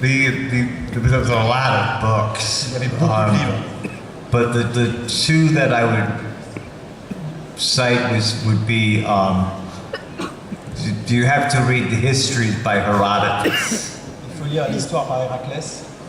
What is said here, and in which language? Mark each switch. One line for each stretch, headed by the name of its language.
English: There's a lot of books.
French: Il y avait beaucoup de livres.
English: But the two that I would cite would be, do you have to read the Histories by Herodotus?
French: Il faut lire l'histoire par Héraclès.